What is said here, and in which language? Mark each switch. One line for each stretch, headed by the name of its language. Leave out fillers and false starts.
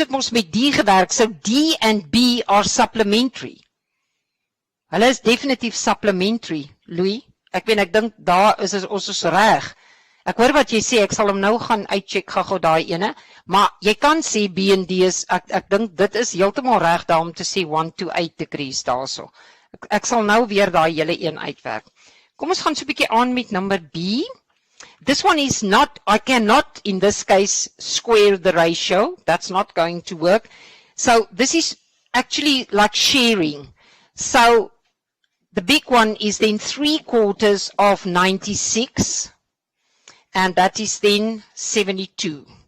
English: So D and B are supplementary.
Afrikaans: Hulle is definitief supplementary, Louis. Ek dink daar is ons is reg. Ek hoor wat jy sê, ek sal hom nou gaan uitcheck gou daai ene, maar jy kan sê B en D is, ek dink dit is heeltemal reg daar om te sê 1 to 8 degrees daarso. Ek sal nou weer daai hele een uitwerk. Kom ons gaan so 'n bietjie aan met number B.
English: This one is not, I cannot in this case square the ratio. That's not going to work. So this is actually like sharing. So the big one is then 3/4 of 96, and that is then 72.